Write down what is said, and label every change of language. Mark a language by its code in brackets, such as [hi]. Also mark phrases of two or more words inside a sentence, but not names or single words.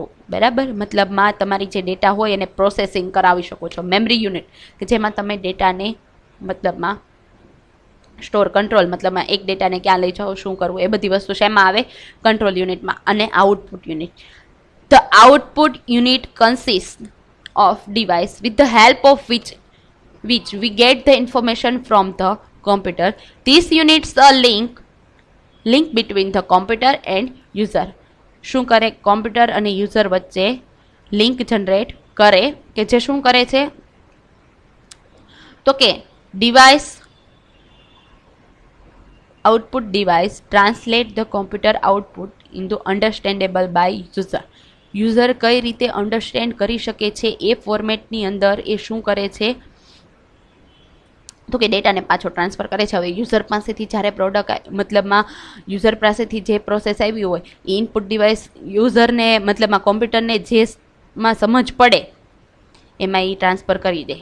[gu] બરાબર, મતલબમાં તમારી જે ડેટા હોય એને પ્રોસેસિંગ કરાવી શકો છો. મેમરી યુનિટ કે જેમાં તમે ડેટાને મતલબમાં સ્ટોર, કંટ્રોલ મતલબમાં એક ડેટાને ક્યાં લઈ જાઓ, શું કરવું, એ બધી વસ્તુ શેમાં આવે? [en] control unit. અને output unit, the output unit consist of device with the help of which we get the information from the computer. These units are link between the computer and user. [gu] શું કરે? કોમ્પ્યુટર અને યુઝર વચ્ચે [en] link generate [gu] કરે, કે જે શું કરે છે તો કે [en] device output device translate the computer output into understandable by user. [gu] યુઝર કઈ રીતે અન્ડરસ્ટેન્ડ કરી શકે છે એ ફોર્મેટની અંદર એ શું કરે છે તો કે ડેટાને પાછો ટ્રાન્સફર કરે છે. હવે યુઝર પાસેથી જ્યારે પ્રોડક્ટ મતલબમાં યુઝર પાસેથી જે પ્રોસેસ આવી હોય એ [en] input device [gu] યુઝરને મતલબમાં કોમ્પ્યુટરને જેમાં સમજ પડે એમાં એ ટ્રાન્સફર કરી દે.